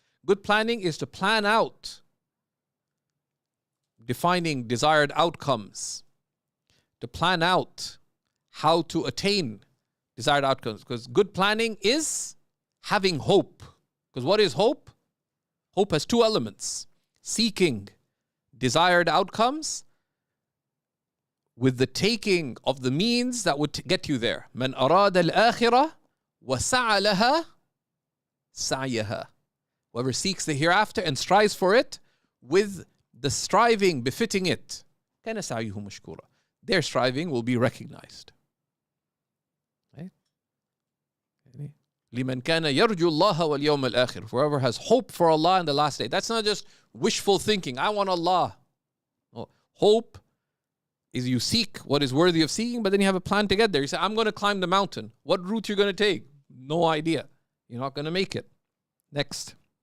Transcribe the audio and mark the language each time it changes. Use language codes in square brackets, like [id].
[en] Good planning is to plan out defining desired outcomes, to plan out how to attain desired outcomes. Because good planning is having hope. Because what is hope? Hope has two elements: seeking desired outcomes with the taking of the means that would get you there. [ar] من أراد الآخرة وسعى لها سعيها. [en] Whoever seeks the hereafter and strives for it with the striving befitting it, [ar] كان سعيه مشكورا. [en] Their striving will be recognized. Right? [ar] لمن كان يرجو الله واليوم الآخر. [en] Whoever has hope for Allah in the last day. That's not just wishful thinking. I want Allah. No. Hope is you seek what is worthy of seeking, but then you have a plan to get there. You say, I'm going to climb the mountain. What route you're going to take? No idea. You're not going to make it. Next.